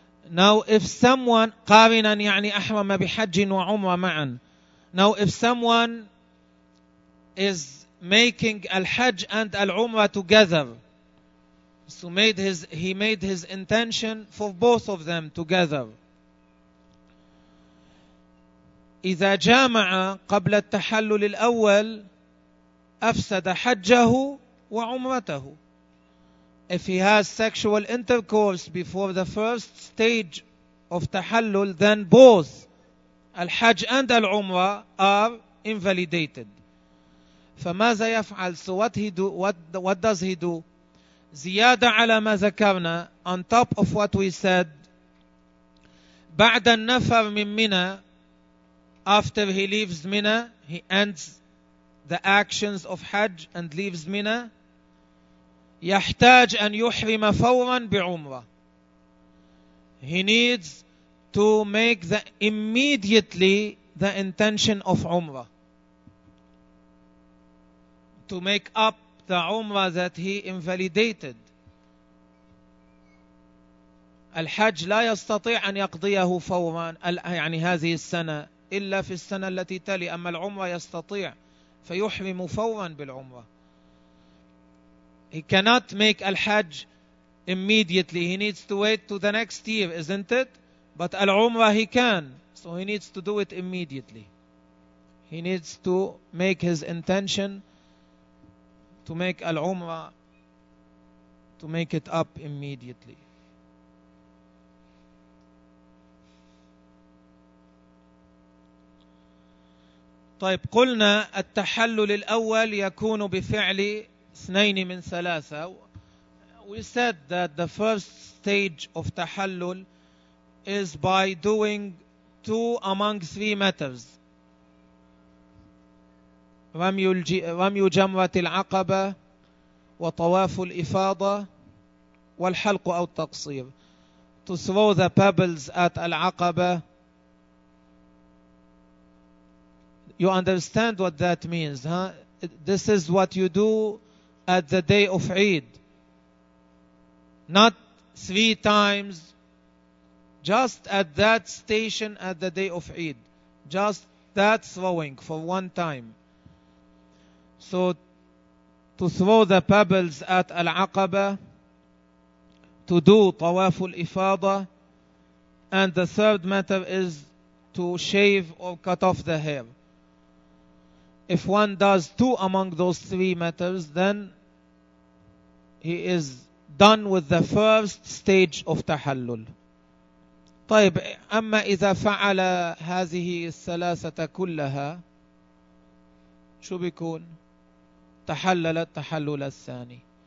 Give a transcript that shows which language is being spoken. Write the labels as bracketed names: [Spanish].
[English] Now if someone [Arabic] قارنا يعني أحرم بحج وعمرة معا. [English] Now if someone is making al-hajj and al-umrah together, So he made his intention for both of them together. [Arabic] إذا جامع قبل التحلل الأول أفسد حجه وعمرته. [English] If he has sexual intercourse before the first stage of tahallul, then both al-hajj and al-umrah are invalidated. [Arabic] فماذا يفعل؟ [English] So what does he do? [Arabic] زيادة على ما ذكرنا, [English] on top of what we said, [Arabic] بعد النفر من منى, [English] after he leaves Mina, he ends the actions of Hajj and leaves Mina, [Arabic] يحتاج أن يحرم فورا بعمرة. [English] He needs to make immediately the intention of عمرة, to make up the عمرة that he invalidated. [Arabic] الحج لا يستطيع أن يقضيه فورا, يعني هذه السنة, إلا في السنة التي تلي, أما العمرة يستطيع فيحرم فورا بالعمرة. [English] He cannot make الحج immediately. He needs to wait to the next year, isn't it? But العمرة he can. So he needs to do it immediately. He needs to make his intention to make العمرة, to make it up immediately. [Arabic] طيب, قلنا التحلل الأول يكون بفعل اثنين من ثلاثة. [English] We said that the first stage of تحلل is by doing two among three matters. [Arabic] رمي جمرة العقبة وطواف الإفاضة والحلق أو التقصير. [English] To throw the pebbles at العقبة. You understand what that means, huh? This is what you do at the day of Eid. Not three times, just at that station at the day of Eid. Just that throwing for one time. So, to throw the pebbles at Al-Aqaba, to do Tawaf Al-Ifada, and the third matter is to shave or cut off the hair. If one does two among those three matters, then he is done with the first stage of tahallul. [Arabic] طيب, أما إذا فعل هذه الثلاثة كلها, شو بيكون؟ تحلل التحلل الثاني.